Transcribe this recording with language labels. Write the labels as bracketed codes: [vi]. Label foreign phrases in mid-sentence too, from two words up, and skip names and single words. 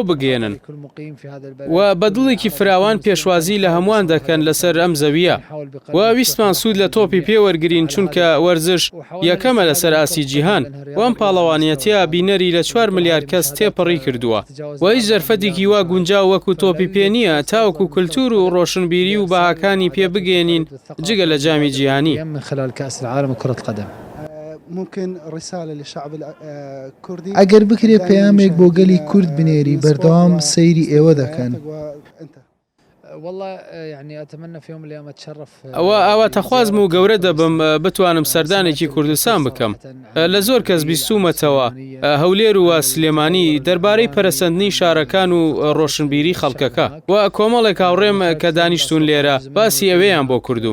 [ckb] بگێنن و بەدڵێکی فراوان پێشوازی لە هەمووان دەکەن لەسەر ئەم زەویە و ویستمان سوود لە تۆپی پێوەرگرین چونکە وەرزش یەکەمە لەسەر ئاسی جیهان و ئەم پاڵەوانیەتیا بینەری لە 4 ملیار کەس تێپەڕی کردووە و هیچ زەرفەتێکی وا گونجاو وەکو تۆپی پێ نییە تاوەکو کولتور و ڕۆشنبیری و بەهاکانی پێ بگەێنین جگە لە جامی جیهانی. [ar] من خلال كأس العالم وكرة القدم ممكن رسالة للشعب الكردي [ckb] ئەگەر بکرێت پەیامێک بۆ گەلی کورد بنێری بەردەوام سەیری ئێوە دەکەن. [ar] والله يعني أتمنى في يوم من الأيام أتشرف [ckb] ئەوە تەخوازم و گەورە دەبم بتوانم سەردانێکی کوردستان بکەم. لە زۆر کەس بیستومەتەوە هەولێر و سلێمانی دەربارەی پەرەسەندنی شارەکان و ڕۆشنبیری خەڵکەکە و کۆمەڵێک هاوڕێم کە دانیشتون لێرە باسی ئەوەیان بۆ کردوم.